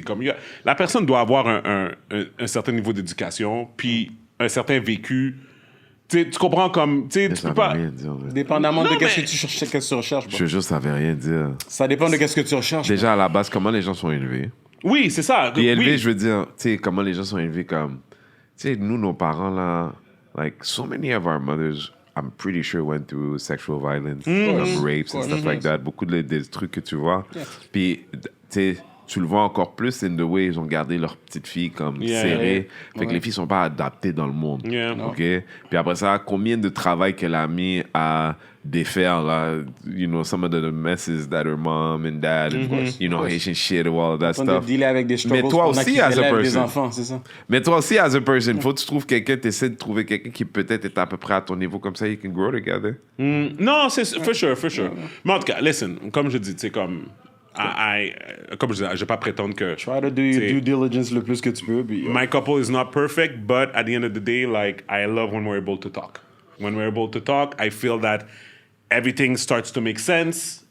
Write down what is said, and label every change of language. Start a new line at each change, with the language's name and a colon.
French: Comme la personne doit avoir un certain niveau d'éducation, puis un certain vécu. Tu comprends comme... Tu peux pas... Rien dire, dépendamment de qu'est-ce que tu recherches. Je te jure, ça veut rien dire. Ça dépend de qu'est-ce que tu recherches. Déjà, à la base, comment les gens sont élevés. Oui, c'est ça. Et élevés, je veux dire, tu sais, comment les gens sont élevés comme... Tu sais, nous, nos parents, là,
English: like, so many of our mothers, I'm pretty sure went through sexual violence, rapes and stuff like that.
French: Beaucoup des trucs que tu vois. Puis, tu sais... Tu le vois encore plus
English: in the way
French: ils ont gardé leur petite fille comme serrée. Fait que les filles sont pas adaptées dans le monde.
English: OK?
French: Puis après ça, combien de travail qu'elle a mis à défaire, là,
English: you know, some of the messes that her mom and dad, and, you know, Haitian shit, all of that stuff.
French: De dealer avec des struggles. Mais toi aussi,
English: as a person.
French: Des enfants, c'est ça. Mais toi aussi,
English: as a person,
French: faut que tu trouves quelqu'un, tu essaies de trouver quelqu'un qui peut-être est à peu près à ton niveau, comme ça,
English: you can grow together.
French: Non, c'est
English: for sure.
French: Mais en tout cas, listen, comme je dis, tu sais, comme je disais, je ne vais pas prétendre que...
English: Try to do your due diligence
French: le plus que tu peux.
English: My couple is not perfect, but at the end of the day, like, I love when we're able to talk. When we're able to talk, I feel that everything starts to make sense.